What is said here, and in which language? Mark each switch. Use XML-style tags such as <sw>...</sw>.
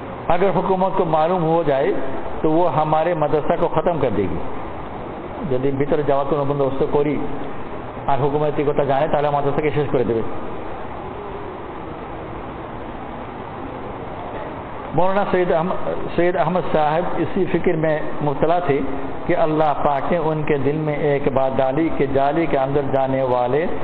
<hi>अगर हुकूमत को मालूम हो जाए तो वो हमारे मदरसा को ख़त्म कर देगी।</hi> <bn>যদি ভিতরে যাওয়ার কোনো বন্দোবস্ত করি আর হুকুমত এই কথা জানে তাহলে মাদ্রাসাকে শেষ করে দেবে।</bn> <hi>मौलाना सैयद अहमद साहब इसी फिक्र में मुब्तला थे कि अल्लाह पाक ने उनके दिल में एक बात डाली कि जाली के अंदर जाने वाले</hi>